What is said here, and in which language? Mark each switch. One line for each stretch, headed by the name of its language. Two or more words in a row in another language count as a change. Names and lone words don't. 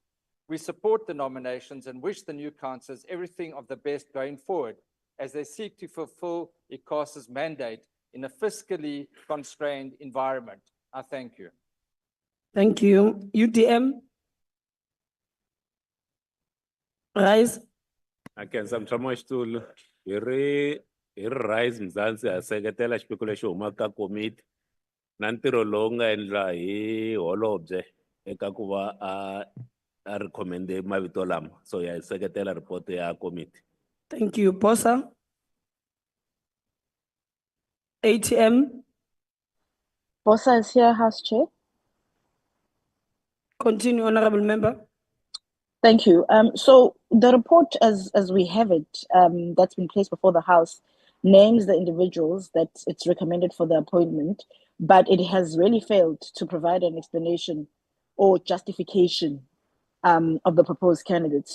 English: We support the nominations and wish the new councillors everything of the best going forward as they seek to fulfill ICASA's mandate in a fiscally constrained environment. I thank you. Thank you. UDM. Rise.
Tsonga: Akenza mtshama xitulu hi rise Mzansi ha seketela xipikelo xo huma ka komiti na ntirho lowu nga endla hi holobye eka ku va a recommende mavito lama, so ya seketela report ya komiti.
English: Thank you. Posa. ATM. Posa is here, House Chair. Continue, Honorable Member. Thank you. So the report, as we have it, that's been placed before the House, names the individuals that it's recommended for the appointment, but it has really failed to provide an explanation or justification of the proposed candidates.